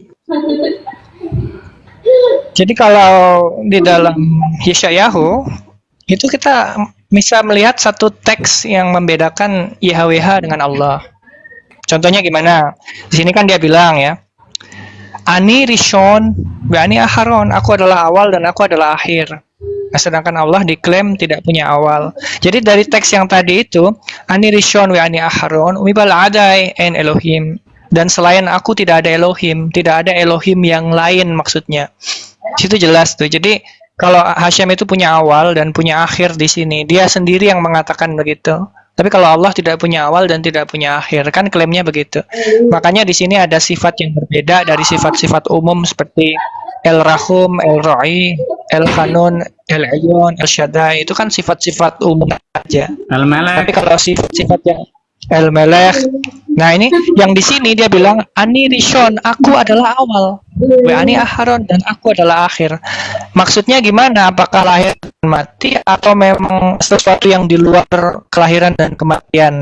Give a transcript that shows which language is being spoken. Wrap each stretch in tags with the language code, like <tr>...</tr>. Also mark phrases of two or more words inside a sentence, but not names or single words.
<id>Jadi kalau di dalam Yeshayahu itu kita bisa melihat satu teks yang membedakan YHWH dengan Allah. Contohnya gimana? Di sini kan dia bilang ya,</id> <he>אני ראשון, אני אחרון,</he> <id>aku adalah awal dan aku adalah akhir. Nah, sedangkan Allah diklaim tidak punya awal. Jadi dari teks yang tadi itu,</id> <he>אני ראשון ואני אחרון, ומבלעדי אין אלוהים.</he> <id>Dan selain aku tidak ada Elohim, tidak ada Elohim yang lain maksudnya. Situ jelas tuh. Jadi kalau Hashem itu punya awal dan punya akhir di sini, dia sendiri yang mengatakan begitu. Tapi kalau Allah tidak punya awal dan tidak punya akhir, kan klaimnya begitu. Makanya di sini ada sifat yang berbeda dari sifat-sifat umum seperti El-Rahum, El-Ra'i, El-Hanun, El-Ayon, El-Shaddai. Itu kan sifat-sifat umum aja. Al-Malak. Tapi kalau sifat-sifat yang El-Melech, nah ini yang di sini dia bilang</id> <he>אני ראשון,</he> <id>aku adalah awal,</id> <he>ואני אחרון,</he> <id>dan aku adalah akhir. Maksudnya gimana? Apakah lahir dan mati atau memang sesuatu yang di luar kelahiran dan kematian?</id>